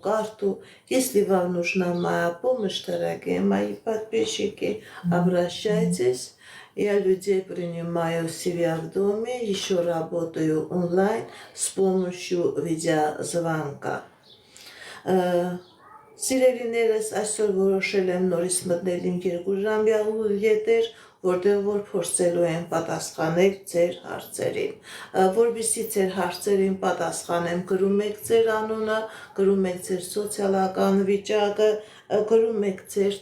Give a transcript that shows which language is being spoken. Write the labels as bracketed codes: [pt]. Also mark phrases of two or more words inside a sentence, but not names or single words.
[ru] карту. Если вам нужна моя помощь, дорогие мои подписчики, обращайтесь. Я людей принимаю у себя в доме, еще работаю онлайн с помощью видеозвонка. [hy] Սիրելիներս այսօր որոշել եմ նորից մտնել իմ 2 ժամյա եթեր, որտեղ որ փորձելու եմ պատասխանել ձեր հարցերին։ Որպեսզի ձեր հարցերին պատասխանեմ, գրում եք ձեր անունը, գրում եք ձեր սոցիալական վիճակը, գրում եք ձեր